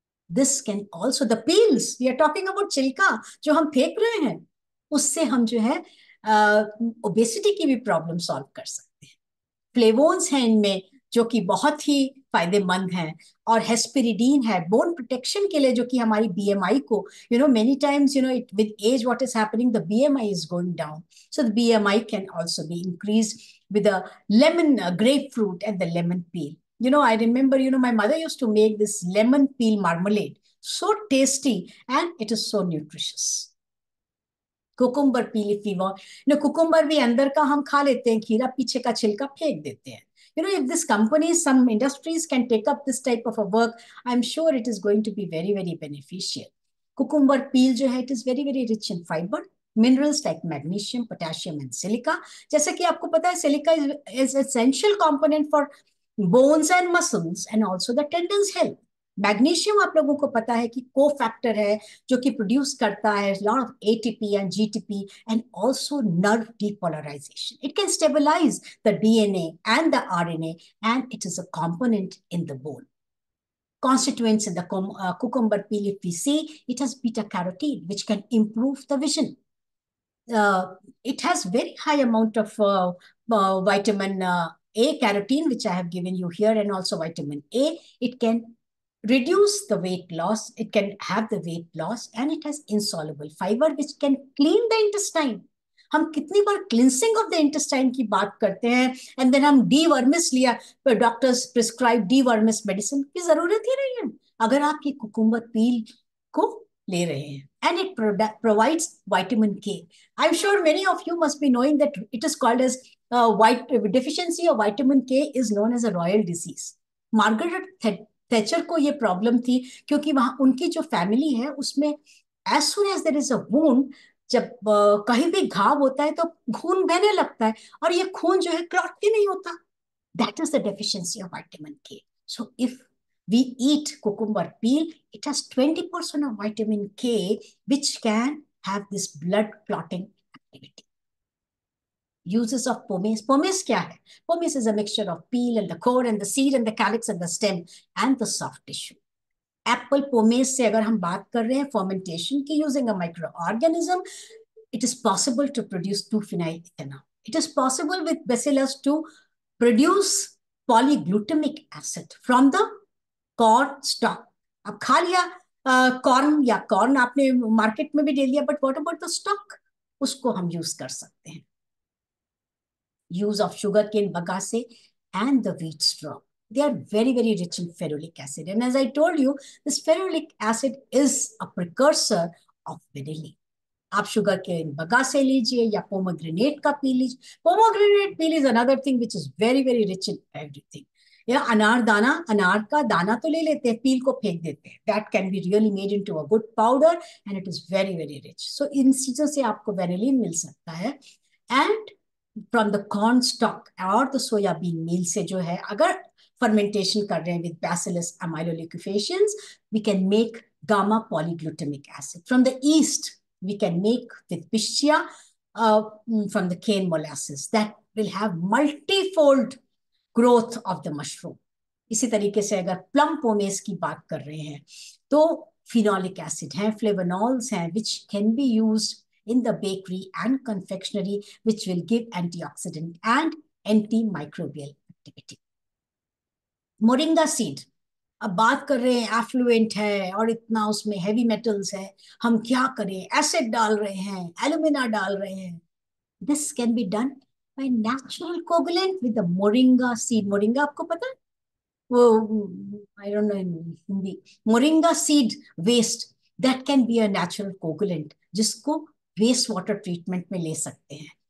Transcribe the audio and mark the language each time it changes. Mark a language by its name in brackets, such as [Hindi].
[English] this can also, the peels we are talking about, [Hindi] छिलका जो हम फेंक रहे हैं, उससे हम जो है ओबेसिटी की भी प्रॉब्लम सॉल्व कर सकते हैं. फ्लेवोन्स हैं इनमें जो कि बहुत ही फायदेमंद हैं, और हेस्पेरिडीन है बोन प्रोटेक्शन के लिए, जो कि हमारी बीएमआई को, [English] Many times it with age what is happening, the BMI is going down. So the BMI can also be increase with the lemon grapefruit and the lemon peel. I remember, my mother used to make this lemon peel marmalade. So tasty, and it is so nutritious. Cucumber peel, if we want. [Hindi] Cucumber भी अंदर का हम खा लेते हैं, खीरा पीछे का छिलका फेंक देते हैं. [English] If this companies, some industries can take up this type of a work, I'm sure it is going to be very, very beneficial. Cucumber peel [Hindi] जो है, [English] it is very, very rich in fiber, minerals like magnesium, potassium and silica. [Hindi] जैसे कि आपको पता है, [English] silica is essential component for bones and muscles and also the tendons health. [Hindi] Magnesium आप लोगों को पता है कि कोफैक्टर है जो कि प्रोड्यूस करता है [English] Lot of ATP and GTP and also nerve depolarisation. It can stabilise the DNA and the RNA and it is a component in the bone. Constituents in the cucumber peel, if we see, it has beta carotene, which can improve the vision. It has very high amount of vitamin A, carotene, which I have given you here, and also vitamin A. It can reduce the weight loss, it can have the weight loss, and it has insoluble fiber which can clean the intestine. [Hindi] हम कितनी बार [English] cleansing of the intestine [Hindi] की बात करते हैं, [English] and then [Hindi] हम डीवर्मिस लिया, [English] doctors prescribe dewormers medicine [Hindi] की जरूरत ही नहीं है अगर आप ये कुकुम्बर पील को ले रहे हैं. [English] And it provides vitamin K. I'm sure many of you must be knowing that it is called as deficiency of vitamin K is known as a royal disease. [Hindi] Margaret Thatcher को ये problem थी क्योंकि वहां उनकी जो family है उसमें [English] as soon as there is a wound, [Hindi] जब कहीं भी घाव होता है तो खून बहने लगता है और ये खून जो है क्लॉट ही नहीं होता. [English] That is the deficiency of vitamin K. So if we eat cucumber peel, it has 20% of vitamin K, which can have this blood clotting activity. Uses of pomace. [Hindi] Pomace क्या है? [English] Pomace is a mixture of peel and the core and the seed and the calyx and the stem and the soft tissue. Apple pomace [Hindi] से अगर हम बात कर रहे हैं [English] fermentation की using a microorganism, it is possible to produce 2-phenyl ethanol. It is possible with bacillus to produce polyglutamic acid from the corn stalk. [Hindi] अब खा लिया कॉर्न या कॉर्न आपने मार्केट में भी ले लिया, [English] but what about the stalk, [Hindi] उसको हम यूज कर सकते हैं. [English] use of sugarcane bagasse and the wheat straw. They are very, very rich in ferulic acid. And as I told you, this ferulic acid is a precursor of vanillin. [Hindi] आप sugarcane bagasse लीजिए या pomegranate का P लीजिए. [English] Pomegranate peel is another thing which is very, very rich in everything. [Hindi] या अनार दाना, अनार का दाना तो ले लेते हैं, पील को फेंक देते हैं. [English] That can be really made into a good powder and it is very, very rich. So [Hindi] इन चीजों से आपको vanillin मिल सकता है. [English] And from the corn stalk और the soybean meal [Hindi] से जो है, अगर [English] fermentation कर रहे हैं with bacillus amyloliquefaciens, we can make gamma polyglutamic acid. From the yeast, we can make with piscia from the cane molasses. That will have multifold growth of the mushroom. [Hindi] इसी तरीके से अगर [English] plum pomace [Hindi] की बात कर रहे हैं तो [English] phenolic acid हैं, flavonols हैं, which can be used in the bakery and confectionery, which will give antioxidant and antimicrobial activity. [Hindi] Moringa seed, अब बात कर रहे हैं एफ्लुएंट है और इतना उसमें हेवी मेटल्स है, हम क्या करें, एसिड डाल रहे हैं, एल्यूमिना डाल रहे हैं. [English] This can be done by natural coagulant with the moringa seed. Moringa [Hindi] आपको पता है, वो [English] I don't know in Hindi, moringa seed waste, that can be a natural coagulant जिसको waste water treatment [Hindi] में ले सकते हैं.